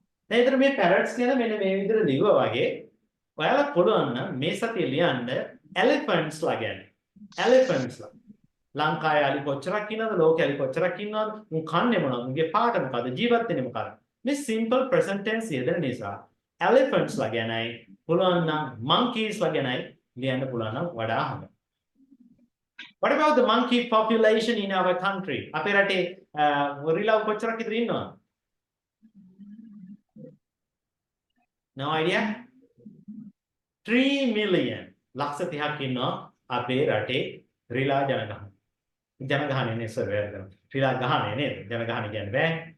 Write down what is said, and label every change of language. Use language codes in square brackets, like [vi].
[si] දැන් ඊතර මේ parrots කියන මෙන්න මේ විදිහට ලියුවා වගේ ඔයාලා පුළුවන් නම් මේ සතිය ලියන්න elephants ලා ගැන. elephants ලා. ලංකාවේ අලි කොච්චරක් ඉන්නවද ලෝකේ අලි කොච්චරක් ඉන්නවද උන් කන්නේ මොනවද උන්ගේ පාට මොකද ජීවත් වෙන්නේ මොකද මේ simple present tense යෙදෙන නිසා elephants ලා ගැනයි පුළුවන් නම් monkeys ලා ගැනයි ලියන්න පුළුවන් නම් වඩා හොඳයි. [en] What about the monkey population in our country? [si] අපේ රටේ ගොරිලා කොච්චරක් විතර ඉන්නවද? [en] No idea? 3 million. [si] ලක්ෂ 30ක් ඉන්නවා අපේ රටේ රිලා ජනගහනය. ජනගහනය නේ සර් වැරදි. රිලා ගහනය නේද? ජනගහනය කියන්නේ බෑ.